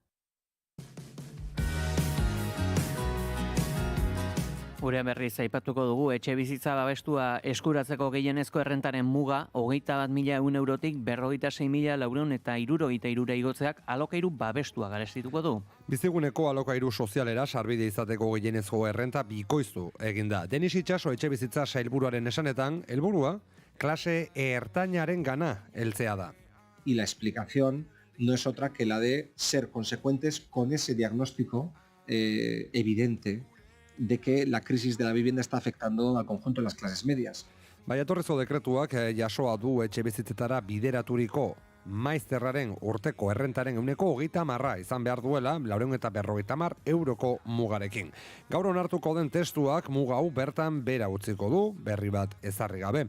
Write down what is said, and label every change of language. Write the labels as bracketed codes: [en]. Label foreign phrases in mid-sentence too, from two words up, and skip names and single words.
[eu] Gure berriz aipatuko dugu, etxe bizitza babestua eskuratzeko gehienezko errentaren muga, 21.000 eurotik 46.463 igotzeak alokairu babestua garestituko du. Biziguneko alokairu sozialera sarbide izateko gehienezko errenta bikoiztu eginda. Denis Itxaso etxe bizitza sailburuaren esanetan, helburua klase ertainaren gana heltzea da. [es] Y la explicación no es otra que la de ser consecuentes con ese diagnóstico evidente de que la crisis de la vivienda está afectando al conjunto de las clases medias. [eu] Baiatorrezko dekretuak jasoa du etxe bizitzetara bideraturiko maizterraren urteko errentaren 30% izan behar duela 450 euroko mugarekin. Gaur onartuko den testuak muga hau bertan bera utziko du, berri bat ezarri gabe.